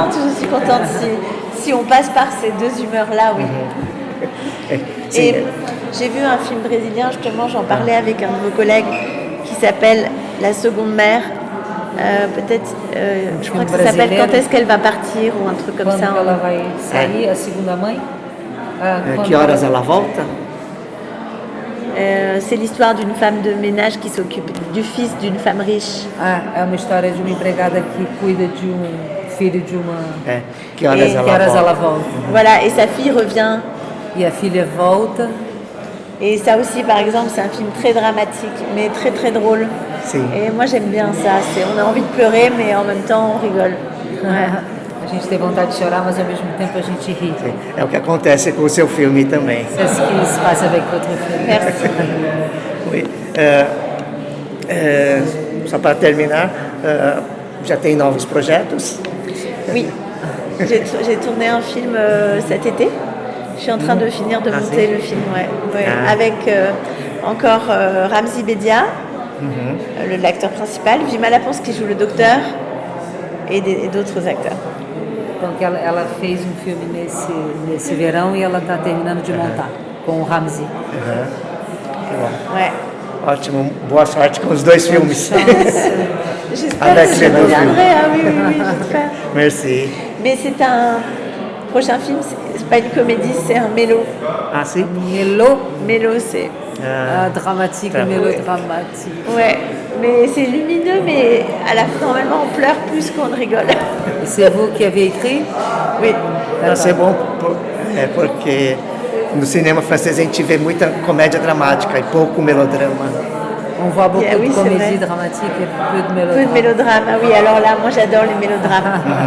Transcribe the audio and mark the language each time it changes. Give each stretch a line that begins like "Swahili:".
French: Je suis contente si on passe par ces deux humeurs-là, oui. Et j'ai vu un film brésilien, justement, j'en parlais avec un de vos collègues, qui s'appelle La seconde mère. Peut-être, je crois que ça s'appelle Quand est-ce qu'elle va partir ou un truc comme ça.
Portuguese: Quando ela vai sair, a segunda mãe? Que horas ela volta?
French: C'est l'histoire d'une femme de ménage qui s'occupe du fils d'une femme riche.
Portuguese: É uma história de uma empregada que cuida de filho de uma... Que horas ela volta?
French: Voilà, et sa fille revient.
Portuguese: E a filha volta.
French: Et ça aussi, par exemple, c'est un film très dramatique, mais très très drôle. Si. Et moi, j'aime bien ça. On a envie de pleurer, mais en même temps, on rigole.
Portuguese: A gente tem vontade de chorar, mas ao mesmo tempo a gente rit. É o que acontece com o seu filme também.
French: C'est ce qui se passe avec votre film. Merci. Oui.
Portuguese: Só para terminar, já tem novos projetos?
French: Oui, j'ai tourné un film cet été. Je suis en train de finir de monter le film, ouais. Avec encore Ramzi Bedia, l'acteur principal, Vima Lapons qui joue le docteur et d'autres acteurs.
Portuguese: Então, ela fez um filme nesse verão e ela está terminando de montar com o Ramzi. Que bom.
French: Ouais.
Portuguese: Ótimo, boa sorte com os dois filmes.
French: J'espère Avec que je les deux reviendrai. Ah oui, j'espère. Merci. Mais c'est un prochain film, c'est pas une comédie, c'est un mélo.
Portuguese: Ah, sim?
French: Mélo, c'est... Dramatique,
Portuguese: Tá.
French: mélodramatique. Ouais, mais c'est lumineux, mais à la fin, normalement, on pleure plus qu'on ne rigole.
Portuguese: E
French: c'est vous qui avez écrit? Oui.
Portuguese: Vai ser bom porque no cinema francês a gente vê muita comédia dramática e pouco melodrama.
French: On voit beaucoup Oui, de c'est comédies vrai. dramatiques et peu de Peu mélodrames. de mélodrame. Ah oui, alors là, moi j'adore les mélodrames.